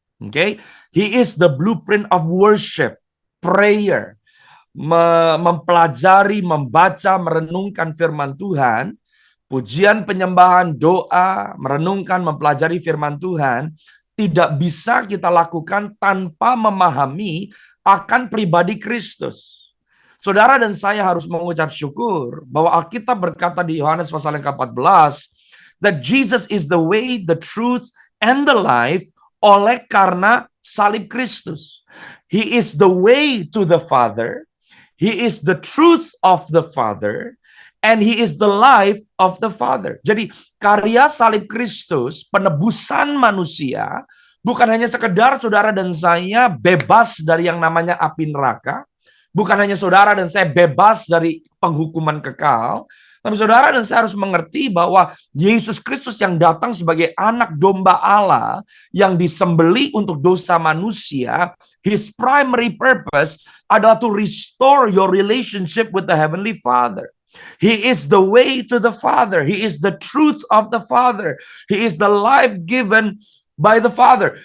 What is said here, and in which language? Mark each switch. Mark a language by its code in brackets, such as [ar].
[id] Okay? [en] He is the blueprint of worship, prayer, [id] mempelajari, membaca, merenungkan firman Tuhan, pujian, penyembahan, doa, merenungkan, mempelajari firman Tuhan, tidak bisa kita lakukan tanpa memahami akan pribadi Kristus. Saudara dan saya harus mengucap syukur bahwa Alkitab berkata di Yohanes pasal yang ke-14 [en] that Jesus is the way, the truth, and the life [id] oleh karena salib Kristus. [en] He is the way to the Father. He is the truth of the Father. And He is the life of the Father. [id] Jadi karya salib Kristus, penebusan manusia, bukan hanya sekedar saudara dan saya bebas dari yang namanya api neraka. Bukan hanya saudara dan saya bebas dari penghukuman kekal. Tapi saudara dan saya harus mengerti bahwa Yesus Kristus yang datang sebagai anak domba Allah yang disembelih untuk dosa manusia, [en] His primary purpose [id] adalah [en] to restore your relationship with the Heavenly Father. He is the way to the Father. He is the truth of the Father. He is the life given by the Father.